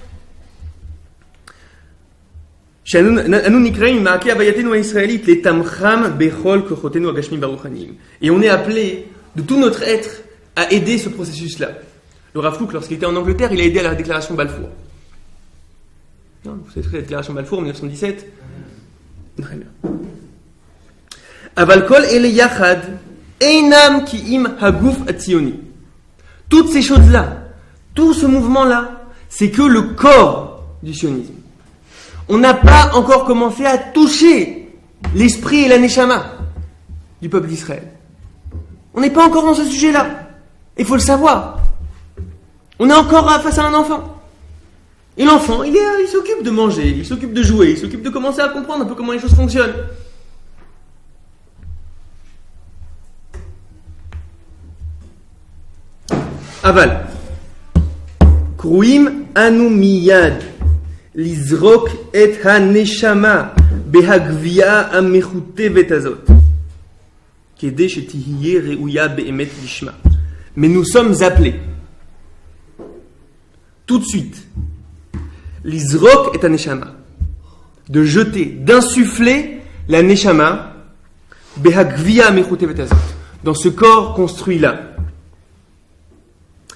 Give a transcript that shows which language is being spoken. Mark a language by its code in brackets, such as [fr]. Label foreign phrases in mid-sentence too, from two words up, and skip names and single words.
[fr] Et on est appelé de tout notre être à aider ce processus-là. Le Rav Kook, lorsqu'il était en Angleterre, il a aidé à la déclaration Balfour. Non, vous savez la déclaration Balfour en 1917. Très bien. [he] אבל כל אלה יחד אינם כי אם הגוף הציוני. [fr] Toutes ces choses-là, tout ce mouvement-là, c'est que le corps du sionisme. On n'a pas encore commencé à toucher l'esprit et la neshama du peuple d'Israël. On n'est pas encore dans ce sujet-là. Il faut le savoir. On est encore face à un enfant. Et l'enfant, il s'occupe de manger, il s'occupe de jouer, il s'occupe de commencer à comprendre un peu comment les choses fonctionnent. Aval. [he] קרואים אנו מיד לזרוק את הנשמה בגוויה המחוטבת הזאת כדי שתהיה ראויה באמת לשמה. [fr] Mais nous sommes appelés tout de suite l'izrok est un neshama, de jeter, d'insuffler la neshama, [he] בגוויה מחוטבת הזאת, [fr] dans ce corps construit là.